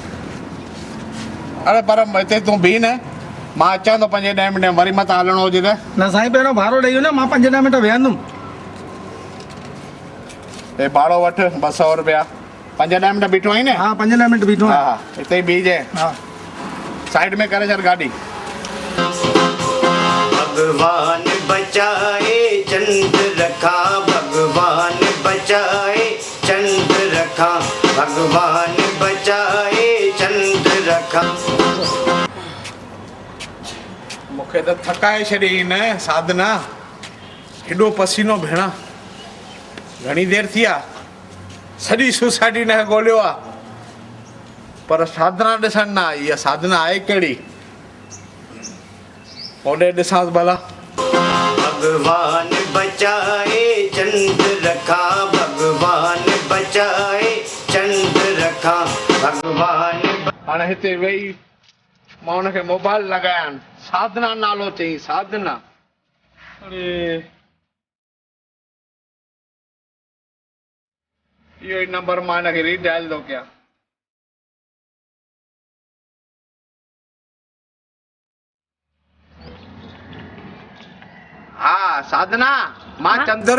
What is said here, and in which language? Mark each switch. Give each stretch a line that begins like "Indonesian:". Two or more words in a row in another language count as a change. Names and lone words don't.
Sindhi: अरे पर हिते तूं बीह न, मां अचां थो 5-10 मिंट में, वरी मथां हलणो हुजे त? न साईं पहिरियों भाड़ो ॾेई वञो, मां 5-10 मिंट वेहंदुमि। हे भाड़ो वठि 200 रुपया। 5-10 मिंट बीठो आहीं न? हाँ 5-10 मिंट बीठो हा आहियां। हा हिते ई बीहजे। हाँ साइड में करे छॾ गाॾी। भगवान बचाए चंद्र रखा, भगवान बचाए चंद्र रखा, भगवान बचाए चंद्र रखा। मूंखे त थकाए छॾी न साधना। हेॾो पसीनो भेणा, घणी देरि थी आहे, सॼी सोसाइटी न ॻोल्हियो आहे, पर साधना ॾिसण न आई। इहा साधना आहे कहिड़ी? ओॾे ॾिसांसि भला। भगवान बचाए चंद्र रखा, भगवान बचाए चंद्र रखा, भगवान। हाणे हिते वेही मां हुनखे मोबाइल लॻायां, साधना नालो चई, साधना। अरे इहो ई नंबर मां हिनखे रीडायल थो कयां। हाँ साधना, मां चंद्र।